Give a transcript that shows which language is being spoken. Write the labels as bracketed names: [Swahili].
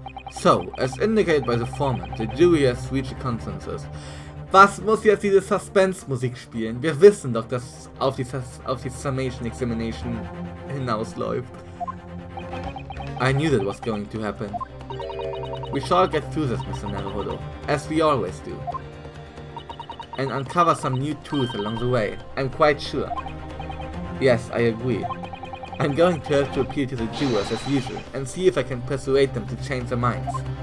[English] So, as indicated by the foreman, the jury has reached a consensus. [German] Was muss jetzt diese Suspense-Musik spielen? Wir wissen doch, dass auf die Summation Examination hinausläuft. [English] I knew that was going to happen. We shall get through this, Mr. Naruhodo, as we always do. And uncover some new truth along the way, I'm quite sure. Yes, I agree. I'm going to have to appeal to the jurors as usual, and see if I can persuade them to change their minds.